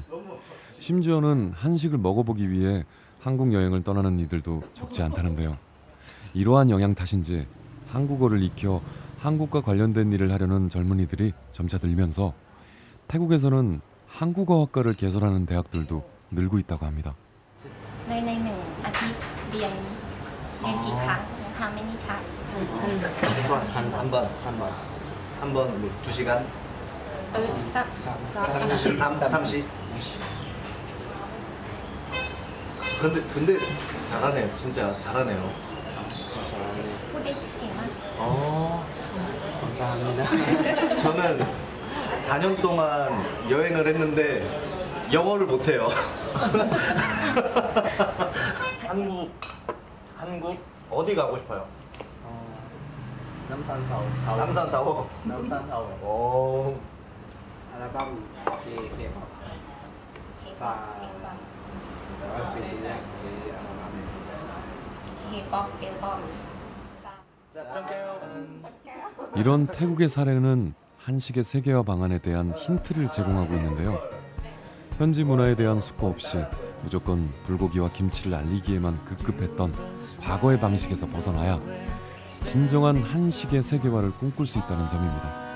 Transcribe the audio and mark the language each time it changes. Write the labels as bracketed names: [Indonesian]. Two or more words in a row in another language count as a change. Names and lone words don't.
[Korean] 심지어는 한식을 먹어보기 위해 한국 여행을 떠나는 이들도 적지 않다는데요. 이러한 영향 탓인지 한국어를 익혀 한국과 관련된 일을 하려는 젊은이들이 점차 늘면서 태국에서는 한국어학과를 개설하는 대학들도 늘고 있다고 합니다. [Thai] ในหนึ่งอาทิตย์เรียนกี่ครั้ง [English] How many times? [Korean] 한 번, 뭐 2시간? 30? 근데 잘하네요. 진짜 잘하네요. 진짜 잘하네. [Thai] พูดได้เก่งมาก [Korean] 감사합니다. 저는 4년 동안 여행을 했는데 영어를 못해요. 한국 어디 가고 싶어요? 남산타워. 남산타워. 남산타워. 오. 알바무 K-pop. [Thai] ไปซื้ออัลบั้ม K-pop [Korean] 이런 태국의 사례는 한식의 세계화 방안에 대한 힌트를 제공하고 있는데요. 현지 문화에 대한 숙고 없이 무조건 불고기와 김치를 알리기에만 급급했던 과거의 방식에서 벗어나야 진정한 한식의 세계화를 꿈꿀 수 있다는 점입니다.